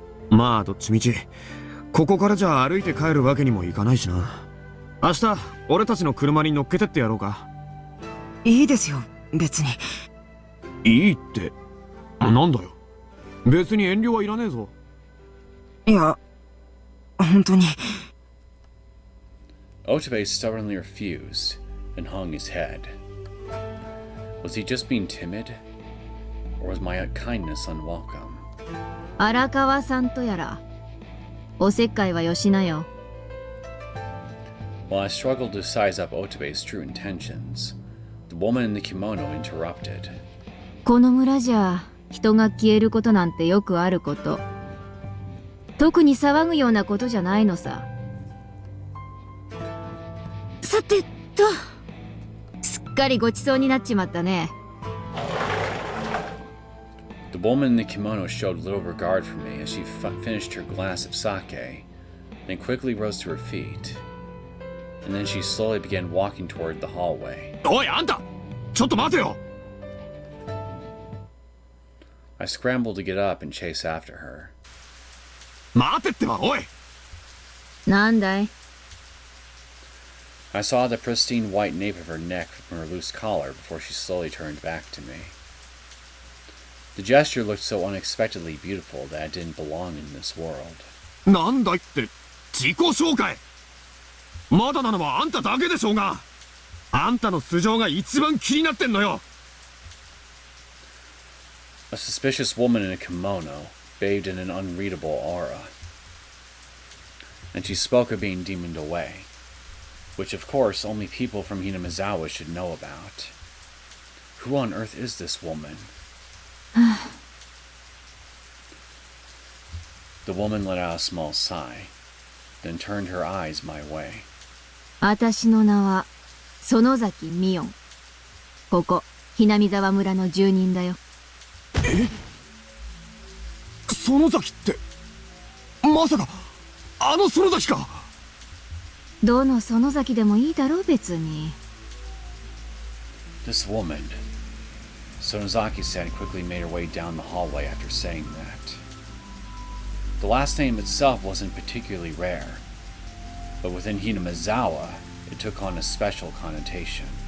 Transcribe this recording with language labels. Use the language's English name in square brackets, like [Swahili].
[Japanese] まあどっちみちここからじゃ歩いて帰るわけにもいかないしな。明日俺たちの車に乗っけてってやろうか。いいですよ、別に。いいってなんだよ。別に遠慮はいらねえぞ。いや、本当に。 [English] Otobe stubbornly refused and hung his head. Was he just being timid? Or was my kindness unwelcome? [Japanese] 荒川さんとやらおせっかいはよしなよ。 [English] While I struggled to size up Otobe's true intentions, the woman in the kimono interrupted. [Japanese] この村じゃ人が消えることなんてよくあること。特に騒ぐようなことじゃないのさ。さてと、すっかりごちそうになっちまったね。 [English] The woman in the kimono showed little regard for me as she finished her glass of sake, then quickly rose to her feet. And then she slowly began walking toward the hallway. [Japanese] おいあんた、ちょっと待てよ。 [English] I scrambled to get up and chase after her. [Japanese] 待てってば、おい。なんだい？ [English] I saw the pristine white nape of her neck from her loose collar before she slowly turned back to me. The gesture looked so unexpectedly beautiful that it didn't belong in this world. [Japanese] なんだいって自己紹介。まだなのはあんただけでしょうが。あんたの素性が一番気になってんのよ。 [English] A suspicious woman in a kimono, bathed in an unreadable aura. And she spoke of being demoned away, which of course only people from Hinamizawa should know about. Who on earth is this woman? The woman let out a small sigh, then turned her eyes my way. [Japanese] 私の名は園崎ミオン。ここ、hinamizawa村の住人だよ。園崎ってまさかあの園崎か。どの園崎でもいいだろ別に。 [English] This woman. Sonozaki-san quickly made her way down the hallway after saying that. The last name itself wasn't particularly rare, but within Hinamizawa, it took on a special connotation.